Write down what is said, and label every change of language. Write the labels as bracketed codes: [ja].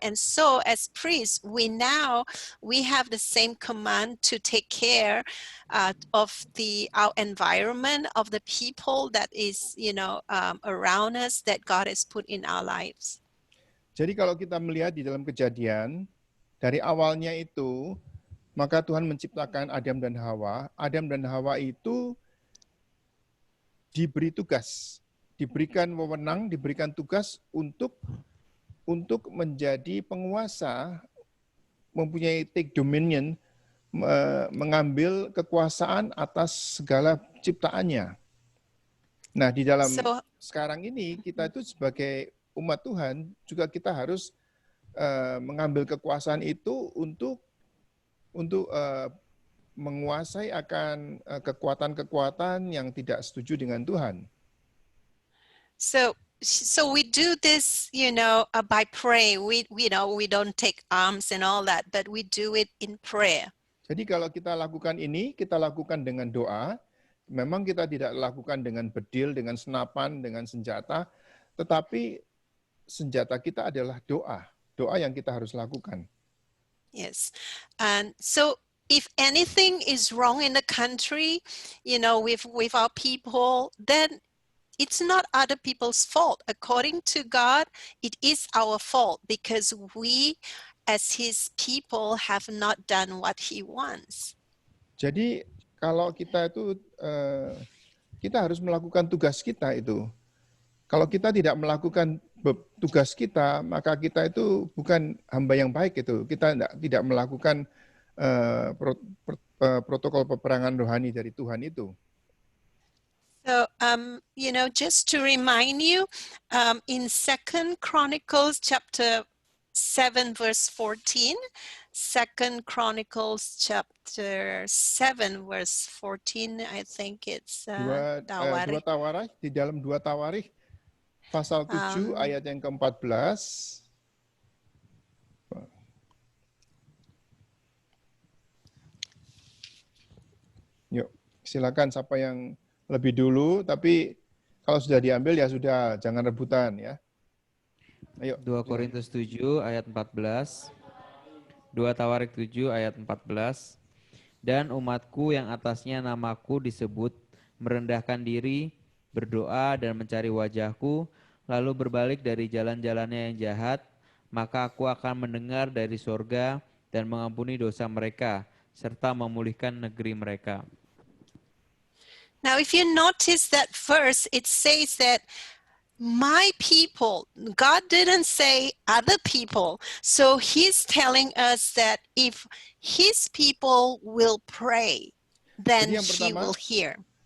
[en] And so as priests, we have the same command to take care of our environment, of the people that is, you know, around us, that God has put in our lives. [id] Jadi kalau kita melihat di dalam Kejadian, dari awalnya itu, maka Tuhan menciptakan Adam dan Hawa. Adam dan Hawa itu diberi tugas, diberikan wewenang, diberikan tugas untuk menjadi penguasa, mempunyai [en] take dominion, [id] mengambil kekuasaan atas segala ciptaannya. Nah, di dalam sekarang ini kita itu sebagai umat Tuhan juga kita harus mengambil kekuasaan itu untuk menguasai akan kekuatan-kekuatan yang tidak setuju dengan Tuhan. [en] So we do this, you know, by prayer. We don't take arms and all that, but we do it in prayer. [id] Jadi kalau kita lakukan ini, kita lakukan dengan doa. Memang kita tidak lakukan dengan bedil, dengan senapan, dengan senjata, tetapi senjata kita adalah doa. Doa yang kita harus lakukan. [en] Yes. And so if anything is wrong in the country, you know, with our people, then it's not other people's fault. According to God, it is our fault because we as his people have not done what he wants. [id] Jadi kalau kita itu kita harus melakukan tugas kita itu. Kalau kita tidak melakukan tugas kita, maka kita itu bukan hamba yang baik itu. Kita tidak melakukan protokol peperangan rohani dari Tuhan itu. [en] So, you know, just to remind you, in 2 Chronicles chapter 7 verse 14, 2 Chronicles chapter 7 verse 14, I think it's [id] dua Tawarikh, di dalam 2 Tawarikh pasal 7 ayat yang ke-14. Yuk, silakan siapa yang lebih dulu, tapi kalau sudah diambil ya sudah, jangan rebutan ya. Ayo. 2 Korintus 7 ayat 14. 2 Tawarikh 7 ayat 14. Dan umatku yang atasnya namaku disebut merendahkan diri, berdoa dan mencari wajahku, lalu berbalik dari jalan-jalannya yang jahat, maka aku akan mendengar dari sorga dan mengampuni dosa mereka, serta memulihkan negeri mereka. [en] Now, if you notice that verse, it says that my people, God didn't say other people. So he's telling us that if his people will pray, then he will hear.